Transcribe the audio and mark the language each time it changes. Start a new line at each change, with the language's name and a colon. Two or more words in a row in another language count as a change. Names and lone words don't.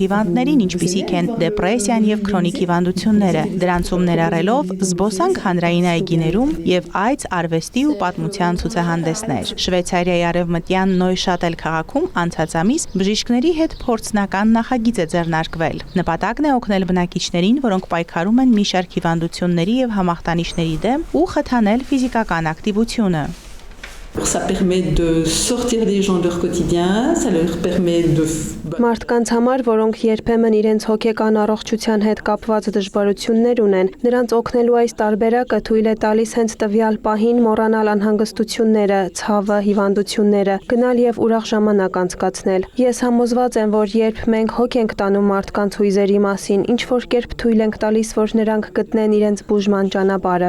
Armenian: հիվանդներին, ինչպիսիք են դեպրեսիան եւ քրոնիկ հիվանդությունները, դրանցում ներառելով զբոսանք հանրային այգիներում եւ այց, արվեստի ու պատմության ցուցահանդեսներ։ Շվեյցարիայի արևմտյան Նոյշատել քաղաքում անցած ամիս բժիշկների հետ փորձնական նախագիծ է ձեռնարկվել։ Նպատակն է օգնել բնակիչներին, որոնք պայքարում են մի շարք հիվանդությունների եւ համախտանիշների դեմ ու խթանել ֆիզիկական ակտիվությունը։
French: Ça permet de sortir des gens de leur quotidien, ça leur permet de
Armenian: Մարդկանց համար, որոնք երբեմն իրենց հոգեկան առողջության հետ կապված դժվարություններ ունեն, նրանց օգնելու այս տարբերակը թույլ է տալիս հենց տվյալ պահին մոռանալ անհանգստությունները, ցավը, հիվանդությունները, գնալ եւ ուրախ ժամանակ անցկացնել։ Ես համոզված եմ, որ երբ մենք հոգ ենք տանում մարդկանց հույզերի մասին, ինչ որ կերպ թույլ ենք տալիս, որ նրանք գտնեն իրենց բուժման ճանապարհը։